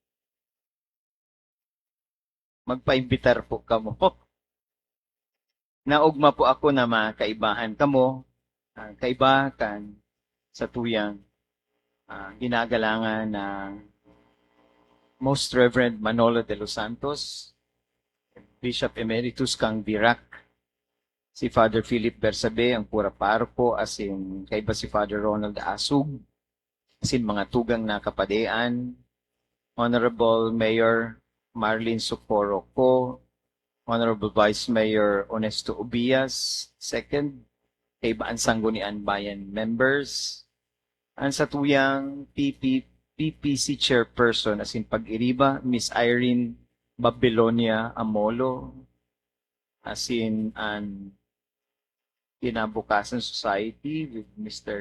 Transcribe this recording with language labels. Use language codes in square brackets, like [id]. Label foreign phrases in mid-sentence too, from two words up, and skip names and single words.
[bik] Magpaimbitar po kamo. Naugma po ako na makaibahan kamo, kaibakan sa tuyang ginagalangan ng Most Reverend Manolo de los Santos, Bishop Emeritus kang Dirac, si Father Philip Bersabe, ang pura parko, asin kaiba si Father Ronald Asug, asin mga tugang na kapadean, Honorable Mayor Marlene Socorro Co, Honorable Vice Mayor Onesto Ubias, second, kaiba ang Sanggunian Bayan members, ang sa tuyang PPC Chairperson, asin pag-iriba, Miss Irene Babylonia Amolo, asin an Kinabukasan Society [en] with Mr.